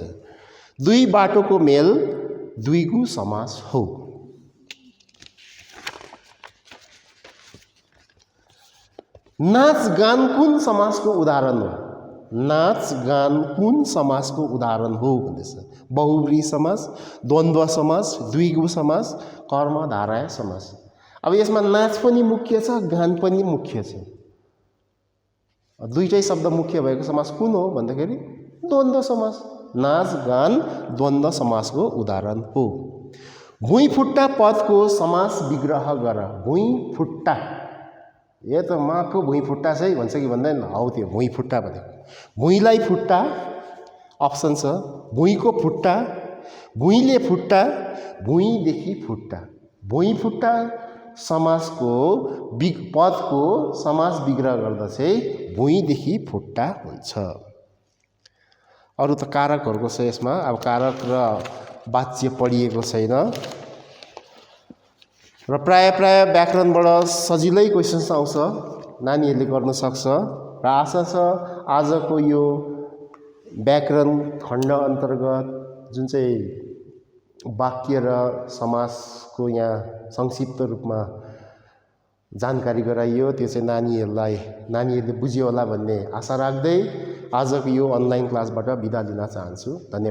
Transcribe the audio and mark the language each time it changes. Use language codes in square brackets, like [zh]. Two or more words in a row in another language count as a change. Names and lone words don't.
[ne] दुई बाटोको मेल द्विगु समास हो। नाच गान कुन समासको उदाहरण हो? नाच गान कुन समासको उदाहरण हो भन्दैछ। बहुब्रीहि समास, द्वन्द्व समास, द्विगु समास, कर्मधारय समास। अब यसमा नाच पनि मुख्य छ, गान पनि मुख्य छ। दुईटै शब्द मुख्य भएको समास कुन हो भन्दाखेरि द्वन्द्व समास। नाच गान द्वन्द्व समासको उदाहरण हो। भुइँफुट्टा पदको समास विग्रह गर। भुइँफुट्टा, ए त माको भुइँफुट्टा चाहिँ भन्छ कि भन्दैन? हौ त्यो भुइँफुट्टा भनेको। भुइँलाई फुट्टा अप्सन छ, भुइँको फुट्टा, भुइँले फुट्टा, भुइँदेखि फुट्टा। भुइँफुट्टा समासको पदको समास विग्रह गर्दा चाहिँ भुइँदेखि फुट्टा हुन्छ। अरू त कारकहरूको छ यसमा, अब कारक र वाच्य पढिएको छैन र प्राय व्याकरणबाट सजिलै क्वेसन्स आउँछ, नानीहरूले गर्न सक्छ र आशा छ आजको यो व्याकरण खण्ड अन्तर्गत जुन चाहिँ वाक्य र समासको यहाँ संक्षिप्त रूपमा जानकारी गराइयो त्यो चाहिँ नानीहरूले बुझ्यो होला भन्ने आशा राख्दै आजको यो अनलाइन क्लासबाट बिदा लिन चाहन्छु।